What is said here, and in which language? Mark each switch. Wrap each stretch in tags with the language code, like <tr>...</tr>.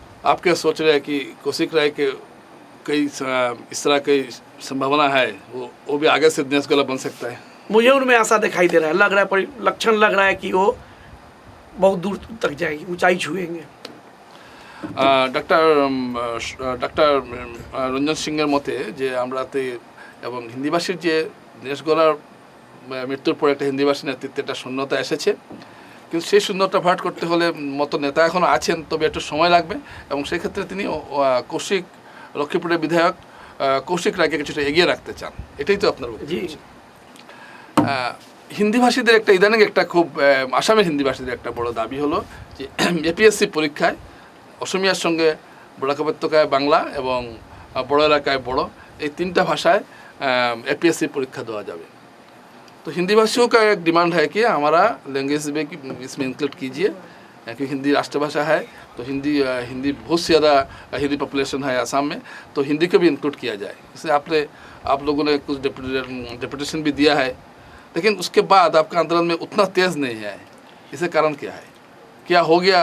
<hi>आप क्या सोच रहे हैं कि कौशिक राय के कई इस तरह की संभावना है, वो भी आगे से दिनेश गोला बन सकता है? मुझे उनमें आशा दिखाई दे रहा है, लग रहा है, लक्षण लग रहा है कि वो बहुत दूर तक जाएगी, ऊंचाई छुएंगे।</hi> <bn>ডক্টর রঞ্জন সিংয়ের মতে যে আমরাতে এবং হিন্দিভাষীর যে দিনেশ গোলার মৃত্যুর পর একটা হিন্দিভাষী নেতৃত্বে একটা শূন্যতা এসেছে, কিন্তু সেই শূন্যতা ভরাট করতে হলে মতো নেতা এখনও আছেন, তবে একটু সময় লাগবে। এবং সেক্ষেত্রে তিনি কৌশিক লক্ষ্মীপুরের বিধায়ক কৌশিক রায়কে কিছুটা এগিয়ে রাখতে চান, এটাই তো আপনার বক্তব্য। হিন্দিভাষীদের একটা ইদানিং একটা খুব আসামের হিন্দিভাষীদের একটা বড় দাবি হলো যে এপিএসসি পরীক্ষায় অসমিয়ার সঙ্গে বড়াক উপত্যকায় বাংলা এবং বড় এলাকায় বড়, এই তিনটা ভাষায়</bn> <hi>एपीएससी परीक्षा देवा जाए। तो हिंदी भाषियों का एक डिमांड है कि हमारा लैंग्वेज भी इसमें इंक्लूड कीजिए, क्योंकि हिंदी राष्ट्रभाषा है। तो हिंदी बहुत से ज़्यादा हिंदी पॉपुलेशन है आसाम में, तो हिंदी को भी इंक्लूड किया जाए। इसलिए आप लोगों ने कुछ डेपुटेशन भी दिया है, लेकिन उसके बाद आपका आंदोलन में उतना तेज़ नहीं है। इसका कारण क्या है? क्या हो गया?</hi>